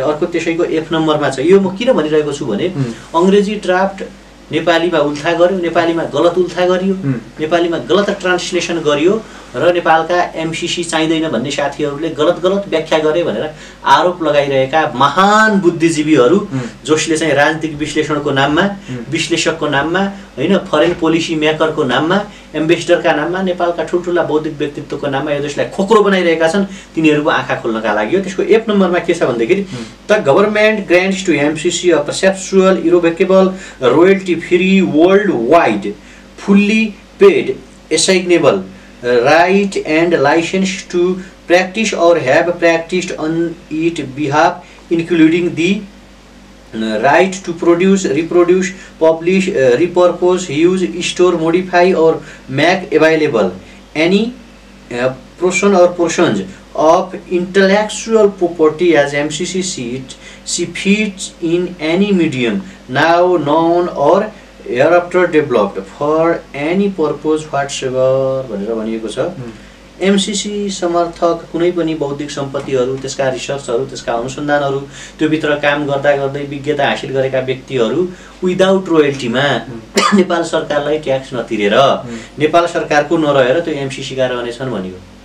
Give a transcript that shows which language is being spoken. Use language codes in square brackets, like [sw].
[ne] अर्को त्यसैको एफ नम्बरमा छ, यो म किन भनिरहेको छु भने अङ्ग्रेजी ड्राफ्ट नेपालीमा उल्था गर्यो, नेपालीमा गलत उल्था गरियो, नेपालीमा गलत ट्रान्सलेसन गरियो र नेपालका एमसिसी चाहिँदैन भन्ने साथीहरूले गलत व्याख्या गरे भनेर आरोप लगाइरहेका महान बुद्धिजीवीहरू, जसले चाहिँ राजनीतिक विश्लेषणको नाममा, विश्लेषकको नाममा होइन, फरेन पोलिसी मेकरको नाममा, एम्बेसडरका नाममा, नेपालका ठुल्ठुला बौद्धिक व्यक्तित्वको नाममा यो देशलाई खोक्रो बनाइरहेका छन्, तिनीहरूको आँखा खोल्नका लागि हो। त्यसको एफ नम्बरमा के छ भन्दाखेरि [en] the government grants to MCC a perpetual irrevocable royalty free world wide fully paid assignable right and license to practice or have practiced on its behalf, including the right to produce, reproduce, publish, repurpose, use, store, modify or make available any person or portions of intellectual property as MCC see fits in any medium now known or hereafter developed for any purpose whatsoever [ne] भनेर भनिएको छ। MCC समर्थक कुनै पनि बौद्धिक सम्पत्तिहरू, त्यसका रिसर्चहरू, त्यसका अनुसन्धानहरू, त्योभित्र काम गर्दा गर्दै विज्ञता हासिल गरेका व्यक्तिहरू विदाउट रोयल्टीमा नेपाल सरकारलाई ट्याक्स नतिरेर, नेपाल सरकारको नरहेर त्यो एमसिसीका रहनेछन् भनियो।